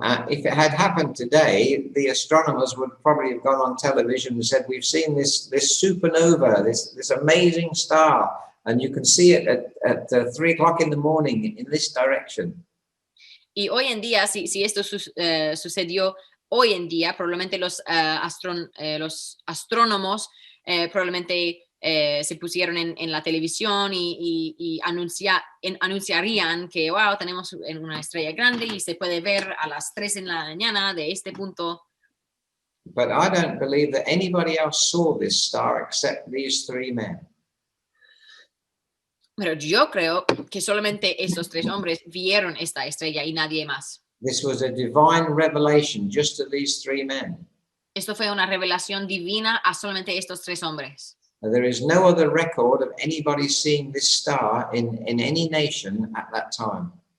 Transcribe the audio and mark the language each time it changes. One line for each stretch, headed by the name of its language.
English: If it had happened today, the astronomers would probably have gone on television and said, we've seen this supernova, this amazing star, and you can see it at 3 o'clock in the morning in this direction.
Spanish: Y hoy en día, si esto sucedió hoy en día, probablemente los astrónomos probablemente se pusieron en la televisión y anunciarían que, wow, tenemos una estrella grande y se puede ver a las 3 de la mañana de este punto.
English: But I don't believe that anybody else saw this star except these 3 men.
Spanish: Pero yo creo que solamente estos 3 hombres vieron esta estrella y nadie más.
English: This was a divine revelation just to these 3 men.
Spanish: Esto fue una revelación divina a solamente estos 3 hombres.
English: There is no other record of anybody seeing this star in any nation at that time.